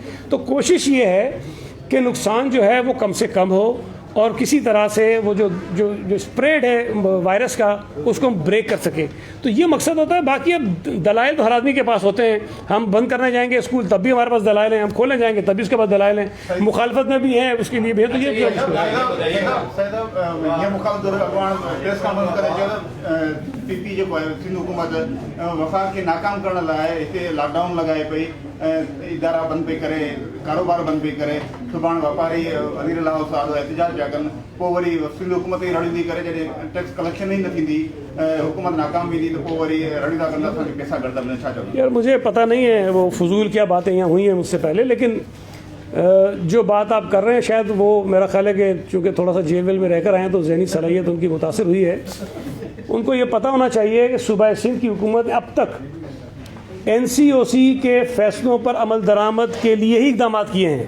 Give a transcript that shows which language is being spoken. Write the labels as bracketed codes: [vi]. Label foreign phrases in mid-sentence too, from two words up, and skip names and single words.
[ur] تو کوشش یہ ہے کہ نقصان جو ہے وہ کم سے کم ہو اور کسی طرح سے وہ جو اسپریڈ ہے وائرس کا اس کو ہم بریک کر سکیں. تو یہ مقصد ہوتا ہے. باقی اب دلائل تو ہر آدمی کے پاس ہوتے ہیں. ہم بند کرنے جائیں گے اسکول تب بھی ہمارے پاس دلائل ہیں, ہم کھولنے جائیں گے تب بھی اس کے پاس دلائل ہیں, مخالفت میں بھی ہیں اس کے لیے بھی ہے. تو یہ [sd] PP जो सिंध हुकूमत वफ़ाक़ खे नाकाम करण लाइ हिते लॉकडाउन लॻाए पई, इदारा बंदि पई करे, कारोबार बंदि पई करे. सुभाणे वापारी वज़ीर अला साहिब एहतिजाज पिया कनि, पोइ वरी सिंध हुकूमत ई रड़ींदी करे जॾहिं टैक्स कलेक्शन ई न थींदी, हुकूमत नाकाम वेंदी, त पोइ वरी रड़ींदा कंदा असांखे पैसा घटि मिलनि. छा चवंदा? [ur] یار مجھے پتا نہیں ہے وہ فضول کیا باتیں یہاں ہوئی ہیں مجھ سے پہلے، لیکن جو بات آپ کر رہے ہیں شاید وہ میرا خیال ہے کہ چونکہ تھوڑا سا جیل ویل میں رہ کر آئے ہیں تو ذہنی صلاحیت ان کی متاثر ہوئی ہے. ان کو یہ پتا ہونا چاہیے کہ صوبہ سندھ کی حکومت نے اب تک NCOC کے فیصلوں پر عمل درآمد کے لیے ہی اقدام کیے ہیں.